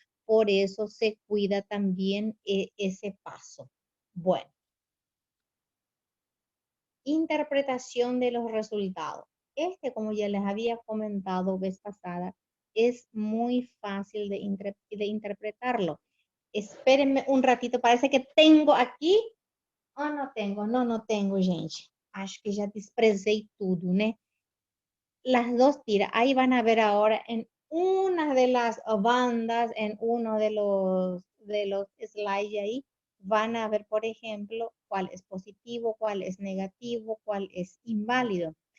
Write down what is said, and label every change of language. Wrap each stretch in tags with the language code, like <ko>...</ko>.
<es>Por eso se cuida también ese paso. Bueno, interpretación de los resultados. como ya les había comentado vez pasada, es muy fácil de interpretarlo. Espérenme un ratito, parece que tengo aqui.</es> <pt>Ah, não tenho, não tenho, gente. Acho que já desprezei tudo, né?</pt> <es>Las dos tiras, ahí van a ver ahora en una de las bandas, en uno de los slides ahí, van a ver, por ejemplo, cuál es positivo, cuál es negativo, cuál es inválido.</es>